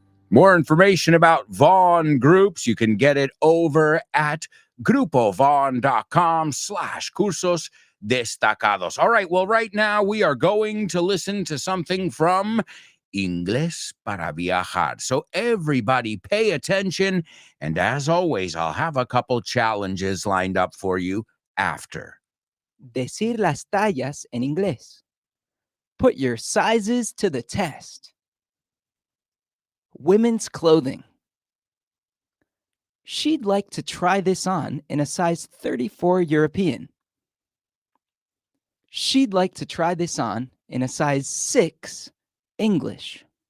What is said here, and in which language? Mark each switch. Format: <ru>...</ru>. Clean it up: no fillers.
<en>More information about Vaughn groups, you can get it over at grupovaughn.com/cursos destacados. All right, well, right now we are going to listen to something from Inglés para Viajar. So everybody pay attention. And as always, I'll have a couple challenges lined up for you after.</en> <es>Decir las tallas en inglés.</es> <en>Put your sizes to the test. Women's clothing. She'd like to try this on in a size 34 European. She'd like to try this on in a size 6 English.</en>